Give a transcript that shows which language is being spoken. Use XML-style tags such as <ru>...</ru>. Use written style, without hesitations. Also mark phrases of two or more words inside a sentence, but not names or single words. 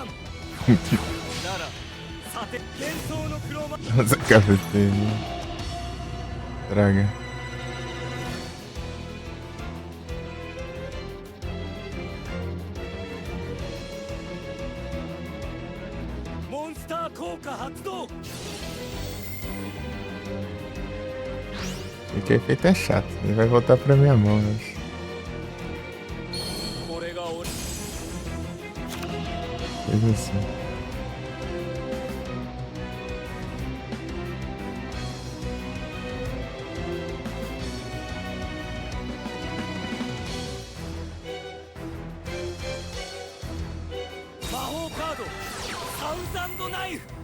<ja>ならさて幻想の黒魔。</ja> <pt>Nossa, cafeteria. Draga.</pt> <ja>モンスター効果発動。</ja> <pt>E que efeito é chato. Ele vai voltar pra minha mão, eu acho.</pt> <ja>これが俺。</ja> <pt>Fez assim.</pt> <ja>魔法カードサウザンドナイフ。</ja>